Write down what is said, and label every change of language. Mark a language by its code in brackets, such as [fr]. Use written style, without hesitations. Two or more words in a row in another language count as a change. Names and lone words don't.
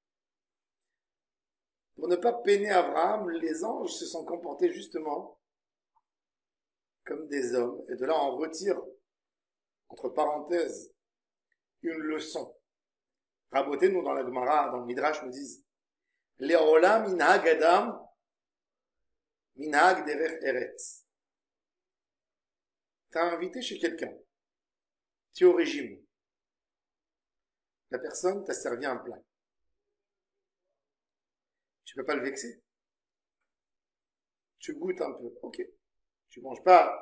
[fr] Pour ne pas peiner Abraham, les anges se sont comportés justement comme des hommes. Et de là, on retire, entre parenthèses, une leçon. Raboté, nous, dans la Gemara, dans le Midrash, nous disent [he] לעולם מנהג אדם, מנהג דרך ארץ. [fr] T'as invité chez quelqu'un. Tu es au régime. La personne t'a servi un plat. Tu peux pas le vexer. Tu goûtes un peu. Ok. Tu manges pas.